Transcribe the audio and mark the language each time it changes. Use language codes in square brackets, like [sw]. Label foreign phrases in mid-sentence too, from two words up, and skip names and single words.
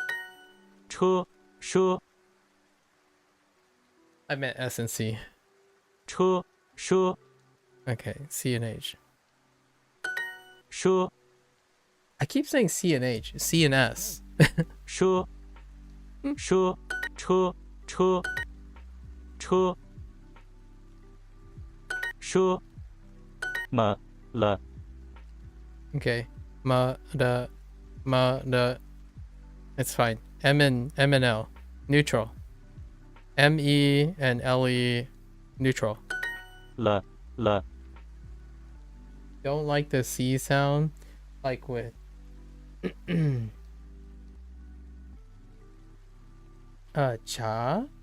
[en] True. I meant S and C. True. Okay, C and H. Sure. I keep saying C and H. C and S. True. La. Okay. Ma da. It's fine. M and L. Neutral. M-E and L-E. Neutral. La. Don't like the C sound. Like with cha?